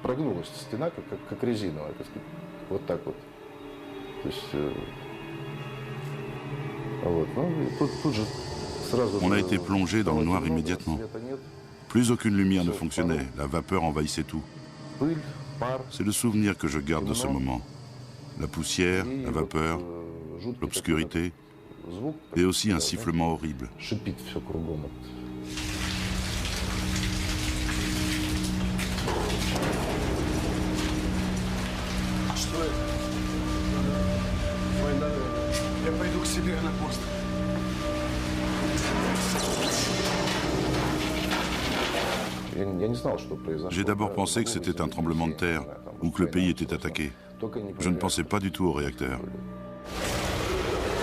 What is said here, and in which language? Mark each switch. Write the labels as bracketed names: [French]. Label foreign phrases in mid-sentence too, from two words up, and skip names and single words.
[French] On a été plongé dans le noir immédiatement. Plus aucune lumière ne fonctionnait, la vapeur envahissait tout. C'est le souvenir que je garde de ce moment. La poussière, la vapeur, l'obscurité et aussi un sifflement horrible. [Russian] Я пойду к себе на пост. [French] J'ai d'abord pensé que c'était un tremblement de terre ou que le pays était attaqué. Je ne pensais pas du tout au réacteur.